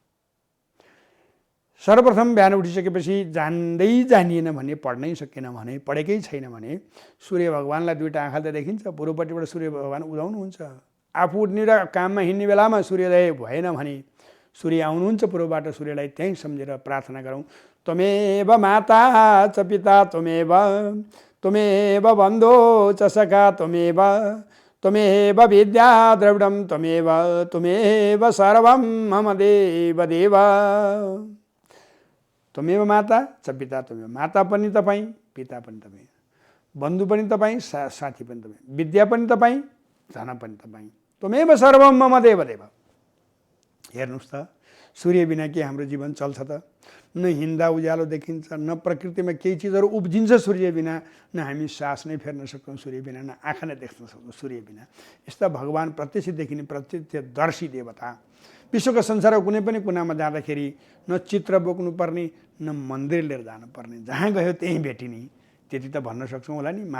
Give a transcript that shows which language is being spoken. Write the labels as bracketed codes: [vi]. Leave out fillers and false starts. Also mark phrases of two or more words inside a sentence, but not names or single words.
[ne] सर्वप्रथम बिहान उठिसकेपछि जानिएन भने, पढ्नै सकेन भने, पढेकै छैन भने सूर्य भगवान्लाई दुईवटा आँखाले त देखिन्छ, पूर्वपट्टिबाट सूर्य भगवान उदाउनुहुन्छ। आफू उठ्ने र काममा हिँड्ने बेलामा सूर्योदय भएन भने सूर्य आउनुहुन्छ पूर्वबाट, सूर्यलाई त्यहीँ सम्झेर प्रार्थना गरौँ। [sa] त्वमेव माता च पिता त्वमेव बन्धो च सखा त्वमेव विद्या द्रविडं त्वमेव सर्वं मम देव। त्वमेव माता च पिता [ne] माता पनि तपाईँ, पिता पनि तपाईँ, बन्धु पनि तपाईँ, साथी पनि तपाईँ, विद्या पनि तपाईँ, धन पनि तपाईँ, [sa] त्वमेव सर्वं मम देव। [ne] हेर्नुहोस् त, सूर्य बिना के हाम्रो जीवन चल्छ त? न हिँड्दा उज्यालो देखिन्छ, न प्रकृतिमा केही चिजहरू उब्जिन्छ सूर्य बिना, न हामी सास नै फेर्न सक्छौँ सूर्य बिना, न आँखा नै देख्न सक्छौँ सूर्य बिना। यस्ता भगवान प्रत्यक्ष देखिने प्रत्यक्षदर्शी देवता विश्वका संसारको कुनै पनि कुनामा जाँदाखेरि न चित्र बोक्नुपर्ने, न मन्दिर लिएर जानुपर्ने, जहाँ गयो त्यहीँ भेटिने, त्यति त भन्न सक्छौँ होला नि।